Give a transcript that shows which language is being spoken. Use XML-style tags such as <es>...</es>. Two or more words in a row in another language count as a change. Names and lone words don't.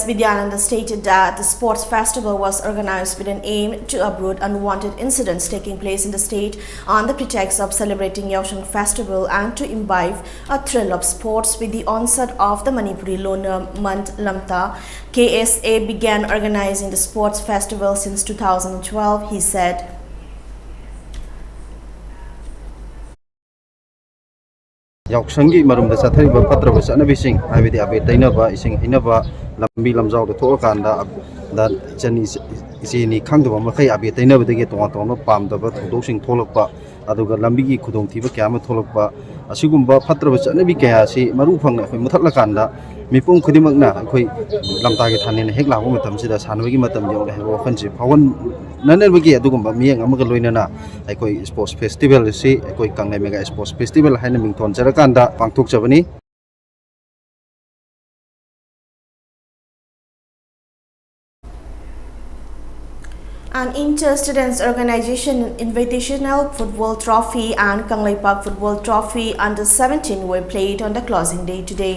<en>Vidyananda stated that the sports festival was organized with an aim to uproot unwanted incidents taking place in the state on the pretext of celebrating Yaosheng Festival and to imbibe a thrill of sports. With the onset of the Manipuri lunar month Lamta, KSA began organizing the sports festival since 2012, he said.</en> <mni>Yaoshenggi marumda sathariba patraba sanabising habidi abe tainaba ising hinaba lambi lamjau da thokanda da chani isini khangdaba makai abe tainaba dege tonga tonga pamdaba thodosing tholokpa aduga lambi gi khudong thiba kyama tholokpa asigumba patraba sanabi kaya si maru phangna khoi muthatla kanda mipum khudimakna khoi lamta ge thanin hek labu matam sida sanwagi matam jong he wakhanji phawan nanelbagi adugumba miyang amaga loinana aikoi</mni> <en>sports festival</en> <mni>si aikoi Kanglai Mega Sports Festival haina mingthon jarakanda pangthok jabani.</mni> <en>An inter-students organization invitational football trophy and Kanglai Park football trophy under 17 were played on the closing day today.</en>